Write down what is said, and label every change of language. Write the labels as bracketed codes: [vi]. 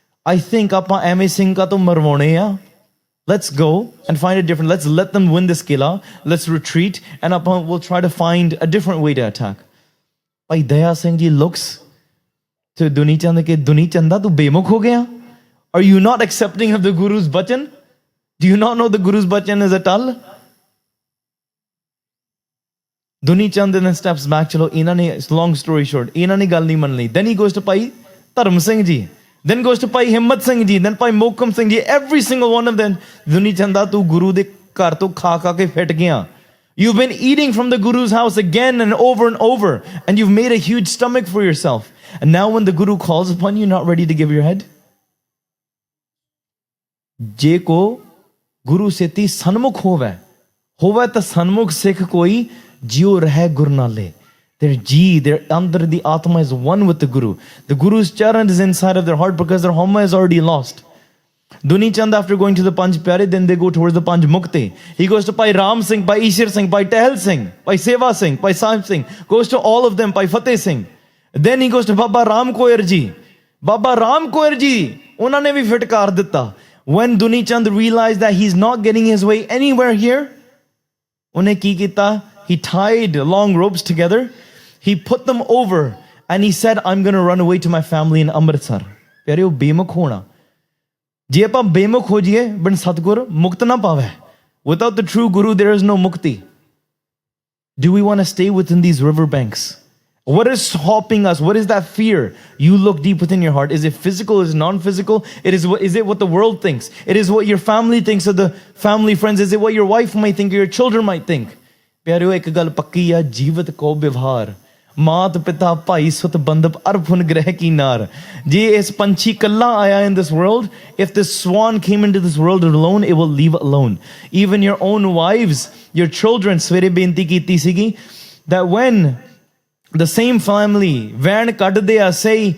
[en] I think [pa] ਆਪਾਂ ਐਵੇਂ ਸਿੰਘਾਂ ਤੋਂ ਮਰਵਾਉਣੇ ਆ [en] let's go and find a different let's let them win this killa let's retreat and ਆਪਾਂ we'll try to find a different way to attack Bhai Daya Singh ji looks to [pa] ਦੁਨੀ ਚੰਦ ਕੇ ਦੁਨੀ ਚੰਦਾ ਤੂੰ ਬੇਮੁਖ ਹੋ ਗਿਆ [en] are you not accepting of the guru's bachan do you not know the guru's bachan is a tal Duni Chand then steps back. [pa] Chalo, [en] long story short, [pa] ਇਹਨਾਂ ਨੇ ਗੱਲ ਨਹੀਂ ਮੰਨ ਲਈ. [en] Then he goes to Bhai Dharm Singh Ji. Then goes to Bhai Himmat Singh Ji. Then Bhai Mohkam Singh Ji. Every single one of them. [pa] Duni Chanda, tu Guru de ਘਰ ਤੋਂ ਖਾ ਕੇ fit ਗਿਆ. [en] You've been eating from the Guru's house again and over. And you've made a huge stomach for yourself. And now when the Guru calls upon you, not ready to give your head? [pa] ਜੇ ਕੋ ਗੁਰੂ ਸੇਤੀ ਸਨਮੁਖ ਹੋਵੇ ਤਾਂ ਸਨਮੁਖ ਸਿੱਖ ਕੋਈ ਜਿਉ ਰਹਿ ਗੁਰ ਨਾਲੇ [en] their ji, their under the atma is one with the Guru. The Guru's charan is inside of their heart because their homa is already lost. Duni Chand after going to the Panj Pairee, then they go towards the Panj Mukti. He goes to Bhai Ram Singh, Bhai Ishir Singh, Bhai Tehel Singh, Bhai Seva Singh, Bhai Sahib Singh, goes to all of them, Bhai Fateh Singh. Then he goes to Baba Ram Koer Ji. [pa] Baba Ram Koer Ji, ਉਹਨਾਂ ਨੇ ਵੀ ਫਟਕਾਰ ਦਿੱਤਾ. [en] When Duni Chand realized that he's not getting his way anywhere here, [pa] ਉਹਨੇ ਕੀ ਕੀਤਾ? [en] He tied long ropes together. He put them over and he said, I'm going to run away to my family in Amritsar. [pa] ਪਿਆਰਿਓ ਬੇਮੁਖ ਹੋਣਾ ਜੇ ਆਪਾਂ ਬੇਮੁਖ ਹੋ ਜਾਈਏ ਬਨ ਸਤਗੁਰ ਮੁਕਤ ਨਾ ਪਾਵੇ [en] without the true Guru there is no mukti. Do we want to stay within these river banks? What is stopping us? What is that fear? You look deep within your heart. Is it physical? Is it non-physical? Is it what the world thinks? It is what your family thinks or the family friends. Is it what your wife might think or your children might think? [pa] ਪਿਆਰਿਓ ਇੱਕ ਗੱਲ ਪੱਕੀ ਆ ਜੀਵਤ ਕੋ ਵਿਵਹਾਰ ਮਾਤ ਪਿਤਾ ਭਾਈ ਸੁਤ ਬੰਦਪ ਅਰਫੁਨ ਗ੍ਰਹਿ ਕੀ ਨਾਰ ਜੇ ਇਸ ਪੰਛੀ ਕੱਲਾ ਆਇਆ [en] in this world if this swan came into this world alone it will leave alone even your own wives your children [pa] ਸਵੇਰੇ ਬੇਨਤੀ ਕੀਤੀ ਸੀਗੀ [en] that when the same family [pa] ਵੈਣ ਕੱਢਦੇ ਆ say